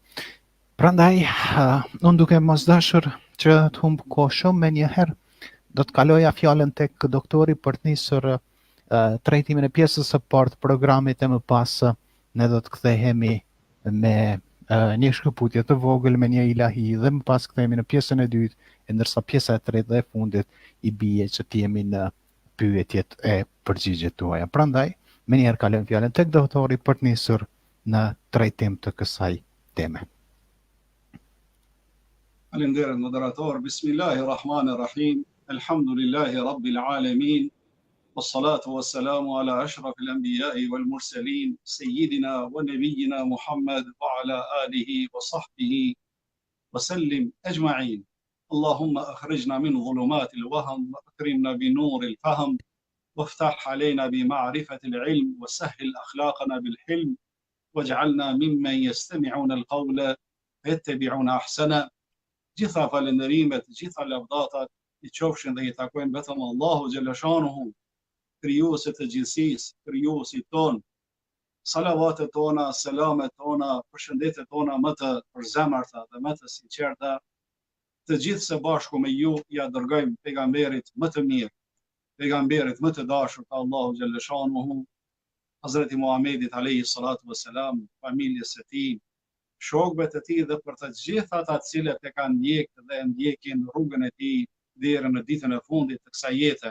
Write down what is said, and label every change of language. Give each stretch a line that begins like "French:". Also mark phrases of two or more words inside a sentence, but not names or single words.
Albanian: Prandaj, unë duke mos dashur që të humb kohë shumë, menjëherë do të kaloja fjalën tek doktori për të nisur trajtimin e pjesës së parë të programit e më pas ne do të kthehemi me një shkëputje të vogël me një ilahi dhe më pas kthehemi në pjesën e dytë, ndërsa pjesa e tretë dhe e fundit i bie që të jemi në pyetjet e përgjigjet tuaja. Prandaj, menjëherë kalojmë fjalën tek doktori për të nisur në trajtim të kësaj teme. Faleminderit moderator.
Arabic: بسم الله الرحمن الرحيم. الحمد لله رب العالمين. والصلاة والسلام على أشرف الأنبياء والمرسلين، سيدنا ونبينا محمد وعلى آله وصحبه وسلم أجمعين. اللهم أخرجنا من ظلمات الوهم وأكرمنا بنور الفهم وافتح علينا بمعرفة العلم وسهل أخلاقنا بالحلم واجعلنا ممن يستمعون القول فيتبعون أحسنه.
Albanian: Gjitha falënderimet, gjitha lavdatat i qofshin dhe i takojnë vetëm Allahu xhallashanuhu, krijuesit të gjithësisë, krijuesit ton. Salavatet tona, selamet tona, përshëndetjet tona më të përzemërta dhe më të sinqerta të gjithë së bashku me ju ja dërgojmë pejgamberit më të mirë, pejgamberit më të dashur të Allahu xhallashanuhu, Hazreti Muhamedit
Arabic: عليه الصلاة والسلام,
Albanian: familjes së tij, shokëve të tij dhe për të gjithë ata të cilët e kanë ndjekë dhe ndjekin rrugën e tij deri në ditën e fundit të kësaj jete.